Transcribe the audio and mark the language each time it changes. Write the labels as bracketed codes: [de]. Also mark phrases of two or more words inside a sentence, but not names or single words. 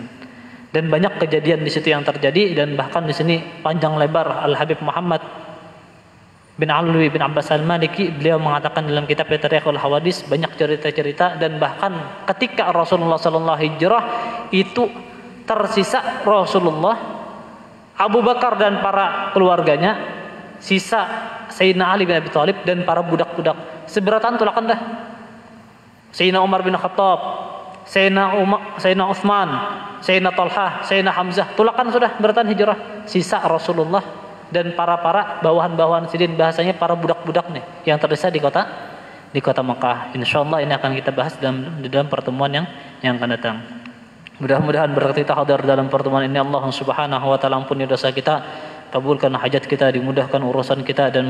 [id] Dan banyak kejadian di situ yang terjadi, dan bahkan di sini panjang lebar Al Habib Muhammad bin Alwi bin Abbas Al-Maliki beliau mengatakan dalam kitab Tariqul Hawadis banyak cerita-cerita, dan bahkan ketika Rasulullah sallallahu hijrah itu tersisa Rasulullah, Abu Bakar dan para keluarganya, sisa Sayyidina Ali bin Abi Thalib dan para budak-budak. [bjn] Seberatan tulakan dah. Sayyidina Umar bin Khattab, Sayyidina Utsman, Sayyidina Talha, Sayyidina Hamzah, tulakan sudah beratan hijrah. Sisa Rasulullah dan para bawahan-bawahan Sidin, bahasanya para budak-budak nih yang tersisa di kota Mekah. [id] Insyaallah ini akan kita bahas di dalam pertemuan yang akan datang. Mudah-mudahan berkat kita hadir dalam pertemuan ini Allah [ar] سبحانه وتعالى [id] ampuni dosa kita, kabulkan hajat kita, dimudahkan urusan kita, dan